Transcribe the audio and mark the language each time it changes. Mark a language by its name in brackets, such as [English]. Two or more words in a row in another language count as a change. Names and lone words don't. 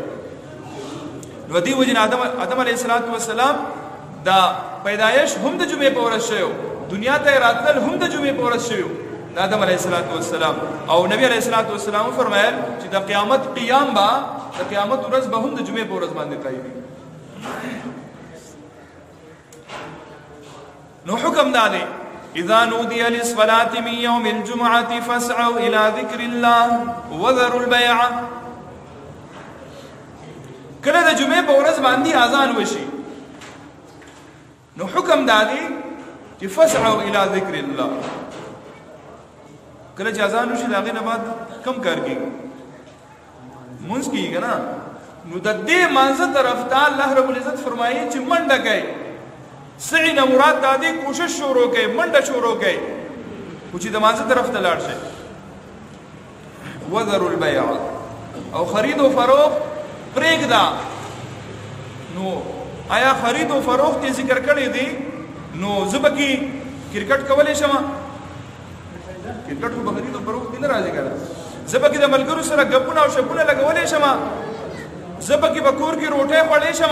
[Pashto] نو دې وجه آدم [Arabic] علیه الصلوۃ والسلام [Pashto] دا پیدایش هم د جمعې په ورځ شوی دنیا ته راتلل هم د جمعې په ورځ شوی د آدم [Arabic] علیه الصلوۃ والسلام. [Pashto] او نبی [Arabic] علیه الصلوۃ والسلام [Pashto] فرمایل چې د قیامت قیام با د قیامت ورځ به هم د جمعې په ورځ باندې قایمي. نو حکم دادی [Arabic] اذا نودي للصلاة من يوم الجمعة فاسعوا الى ذكر الله وذروا البيع. [Pashto] کله د جمعې په ورځ باندې اذان وشي نو حکم دادی چې [Arabic] فاسعوا الى ذكر الله. [Pashto] کله چې اذان وشي داغه نه بعد کم کار کیږي مونږ کیږي نه نو د دې مانزه طرف ته الله رب العزت فرمایي چې منډه کوي. سعی نه مراد دادی کوشش شروع کوي منډه شروع کوي خو چې د مانزه طرف ته لاړ شي. [Arabic] وذروا البيع [Pashto] او خرید او فروخت پرېږده. نو آیا خرید او فروخت یې ذکر کړی دی نو زه به کې کرکټ کولی شم؟ کرکټ خو به خرید او فروخت نه راځي که نه. زه به کې د ملګرو سره ګپونه او شپونه لګولی شم. زه به کې په کور کې روټۍ خوړلی شم.